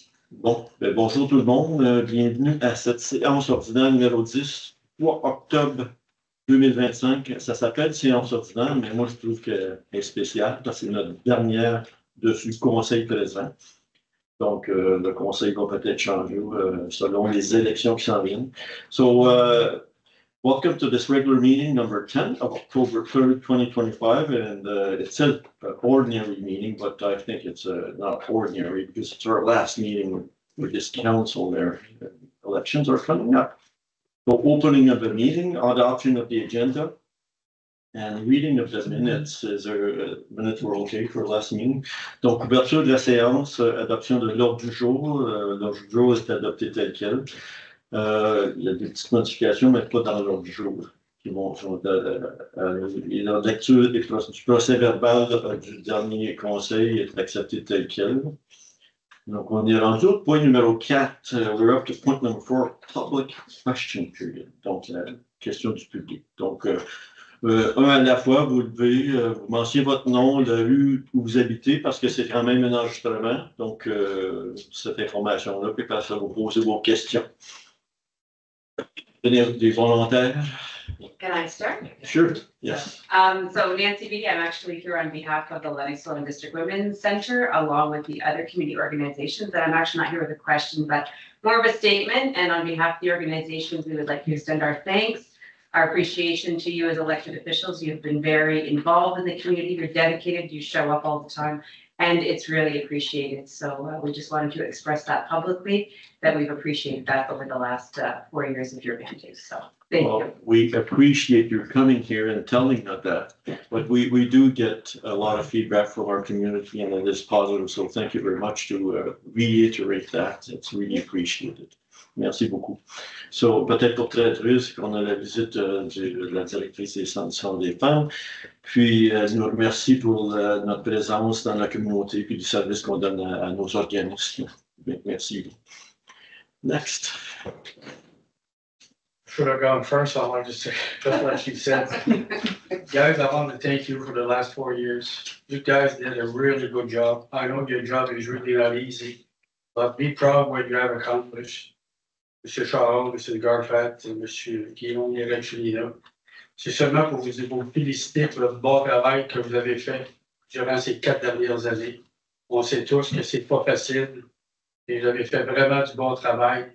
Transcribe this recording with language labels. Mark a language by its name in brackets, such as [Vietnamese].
[French] Bon, bonjour tout le monde. Bienvenue à cette séance ordinaire numéro 10, 3 octobre 2025. Ça s'appelle séance ordinaire, mais moi je trouve qu'elle est spéciale parce que c'est notre dernière dessus conseil présent. Donc, le conseil va peut-être changer selon les élections qui s'en viennent. [English] So, welcome to this regular meeting number 10 of October 3rd, 2025. And it says ordinary meeting, but I think it's not ordinary because it's our last meeting with this council there. Elections are coming up. So opening of the meeting, adoption of the agenda, and reading of the minutes. Is there minutes were okay for last meeting? [French] Donc, ouverture de la séance, adoption de l'ordre du jour. L'ordre du jour est adopté tel quel. Il y a des petites modifications, mais pas dans l'ordre du jour. Qui vont la lecture du procès verbal du dernier conseil est acceptée tel quel. Donc, on est rendu au point numéro 4. [English] We're up to point number 4, public question period. [French] Donc, la question du public. Donc, un à la fois, vous devez vous mentionner votre nom, la rue où vous habitez, parce que c'est quand même un enregistrement. Donc, cette information-là, puis après ça, vous posez vos questions. Des volontaires. [English] Can I start? Sure, yes. So Nancy Beatty, I'm actually here on behalf of the Lennoxville and District Women's Center, along with the other community organizations. And I'm actually not here with a question, but more of a statement. And on behalf of the organizations, we would like to extend our thanks, our appreciation to you as elected officials. You've been very involved in the community. You're dedicated. You show up all the time. And it's really appreciated. So we just wanted to express that publicly, that we've appreciated that over the last 4 years of your mandate. So thank you. We appreciate your coming here and telling us that. But we do get a lot of feedback from our community, and it is positive. So thank you very much to reiterate that. It's really appreciated. [French] Merci beaucoup. So, peut-être pour traduire, c'est qu'on a la visite de la directrice des centres des femmes. Puis, elle nous remercie pour notre présence dans la communauté puis du service qu'on donne à nos organismes. Merci. Next. [English] Should have gone first. I want to say, just like she said, guys, I want to thank you for the last 4 years. You guys did a really good job. I know your job is really not easy, but be proud of what you have accomplished. [French] M. Charles, M. Garfat et M. Guillaume Yerechina. C'est seulement pour vous féliciter pour le bon travail que vous avez fait durant ces 4 dernières années. On sait tous que c'est pas facile et vous avez fait vraiment du bon travail.